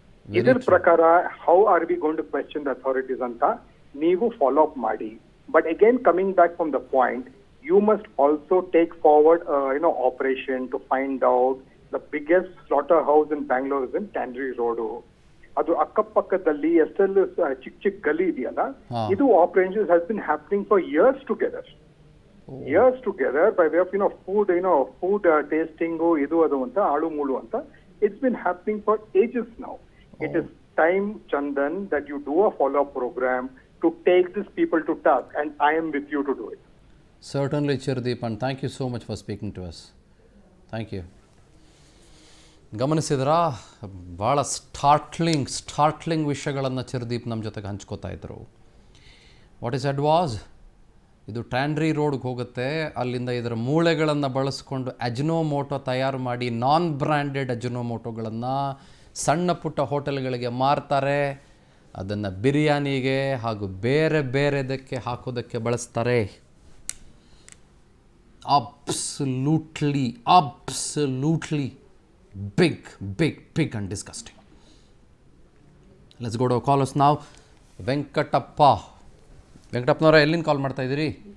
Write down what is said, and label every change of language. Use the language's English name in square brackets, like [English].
[Kannada] Idar prakara, [English] how are we going to question the authorities [Kannada] anta neevu [English] follow up [Kannada] ಮಾಡಿ. [English] But again, coming back from the point, you must also take forward operation to find out the biggest slaughterhouse in Bangalore is in Tannery Road. [Kannada] ಅದು ಅಕ್ಕಪಕ್ಕದಲ್ಲಿ ಎಷ್ಟೆಲ್ಲ ಚಿಕ್ಕ ಗಲಿ ಇದೆಯಲ್ಲ, ಇದು [English] operations has been happening for years together. Years together by way of food tasting [Kannada] idu adu anta alu mulu anta. [English] It's been happening for ages now. It is time, Chandan, that you do a follow-up program to take these people to task, and I am with you to do it. Certainly, Chirdeep, and thank you so much for speaking to us. Thank you. [Kannada] ಗಮನಿಸಿದ್ರಾ, ಭಾಳ ಸ್ಟಾರ್ಟ್ಲಿಂಗ್ ವಿಷಯಗಳನ್ನು ಚಿರ್ದೀಪ್ ನಮ್ಮ ಜೊತೆಗೆ ಹಂಚ್ಕೋತಾ ಇದ್ರು. [English] What is that was? [Kannada] ಇದು ಟ್ಯಾನ್ರಿ ರೋಡ್ಗೆ ಹೋಗುತ್ತೆ, ಅಲ್ಲಿಂದ ಇದರ ಮೂಳೆಗಳನ್ನು ಬಳಸ್ಕೊಂಡು ಅಜಿನೋಮೋಟೊ ತಯಾರು ಮಾಡಿ ನಾನ್ ಬ್ರ್ಯಾಂಡೆಡ್ ಅಜಿನೋಮೋಟೊಗಳನ್ನು ಸಣ್ಣ ಪುಟ್ಟ ಹೋಟೆಲ್ಗಳಿಗೆ ಮಾರ್ತಾರೆ. ಅದನ್ನು ಬಿರಿಯಾನಿಗೆ ಹಾಗೂ ಬೇರೆ ಬೇರೆದಕ್ಕೆ ಹಾಕೋದಕ್ಕೆ ಬಳಸ್ತಾರೆ. [English] Absolutely big and disgusting. Let's go to callers now. [Kannada] ವೆಂಕಟಪ್ಪನವರ, ಎಲ್ಲಿಂದ ಕಾಲ್ ಮಾಡ್ತಾ ಇದ್ದೀರಿ?